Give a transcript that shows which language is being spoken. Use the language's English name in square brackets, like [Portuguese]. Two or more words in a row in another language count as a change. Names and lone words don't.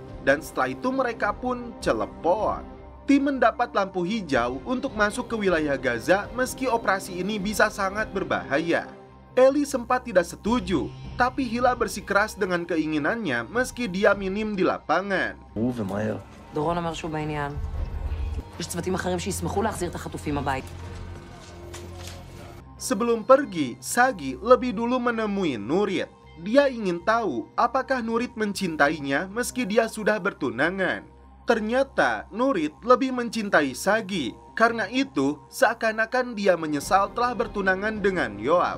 [Indonesian] Dan setelah itu mereka pun celepon. Tim mendapat lampu hijau untuk masuk ke wilayah Gaza meski operasi ini bisa sangat berbahaya. Eli sempat tidak setuju, tapi Hila bersikeras dengan keinginannya meski dia minim di lapangan. [Hebrew] דורון אומר שהוא בעניין. יש צוותים אחרים שישמחו להחזיר את החטופים הבית. [Indonesian] Sebelum pergi, Sagi lebih dulu menemui Nurit. Dia ingin tahu apakah Nurit mencintainya meski dia sudah bertunangan. Ternyata Nurit lebih mencintai Sagi. Karena itu, seakan-akan dia menyesal telah bertunangan dengan Yoav.